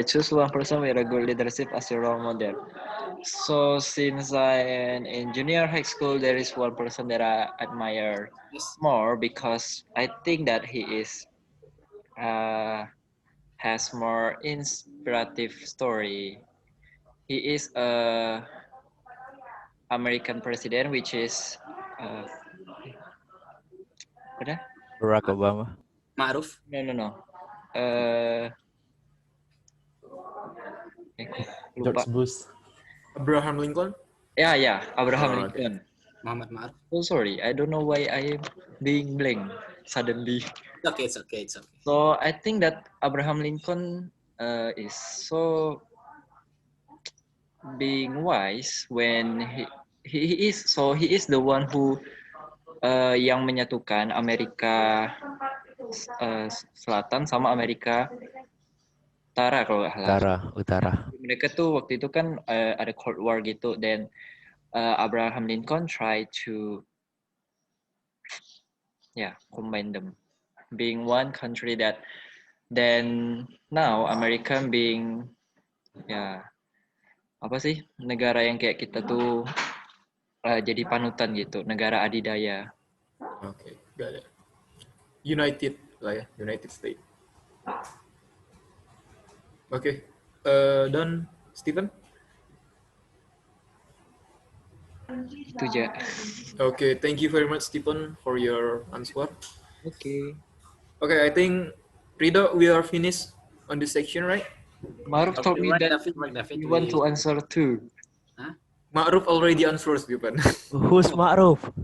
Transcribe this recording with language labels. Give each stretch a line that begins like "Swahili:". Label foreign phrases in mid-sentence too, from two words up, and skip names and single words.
English: Choose one person with a good leadership as your role model. So since I am in junior high school, there is one person that I admire more because I think that he is has more inspirative story. He is a American president, which is
Indonesian: apa dah?
English: Barack Obama. Ma'ruf? No. George Bush. Abraham Lincoln. Yeah, Abraham Oh, Lincoln. Muhammad Ma'ruf. Oh, sorry, I don't know why I am being blank suddenly. It's okay. So I think that Abraham Lincoln is so being wise when he is the one who
Indonesian: yang menyatukan Amerika Selatan sama Amerika Utara kalau nggak salah. Utara. Mereka tuh waktu itu kan ada
English: Cold War
Indonesian: gitu, dan Abraham Lincoln
English: tried to combine them, being one country that then now America being
Indonesian: apa sih, negara yang kayak kita tuh jadi panutan gitu, negara adidaya.
English: Okay, got it. United
Indonesian: lah ya,
English: United States. Okay, done, Stephen?
Indonesian: Itu aja.
English: Okay, thank you very much, Stephen, for your answer. Okay. Okay, I think Rido, we are finished on this section, right? Maruf told me that you want to answer too. Huh? Ma'ruf already answered, Stephen.